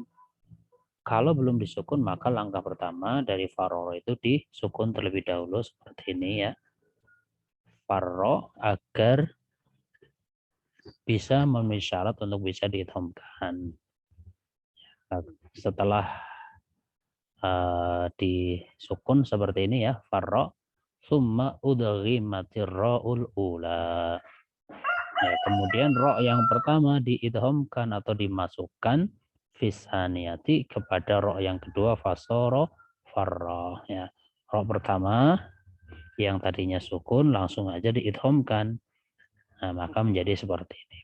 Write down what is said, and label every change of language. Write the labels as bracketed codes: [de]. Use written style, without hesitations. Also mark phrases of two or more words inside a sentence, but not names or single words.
[id] Kalau belum disukun maka langkah pertama dari farro itu disukun terlebih dahulu seperti ini ya. Farro agar bisa memenuhi syarat untuk bisa diidghamkan. Setelah disukun seperti ini ya, [ar] فرر ثم أدغمت الراء الأولى. [id] Ya, kemudian ro yang pertama diidghamkan atau dimasukkan fisaniyati kepada ro yang kedua [ar] فصار فر [id] ya. Ro pertama yang tadinya sukun langsung aja diidghamkan. Nah, maka menjadi seperti ini.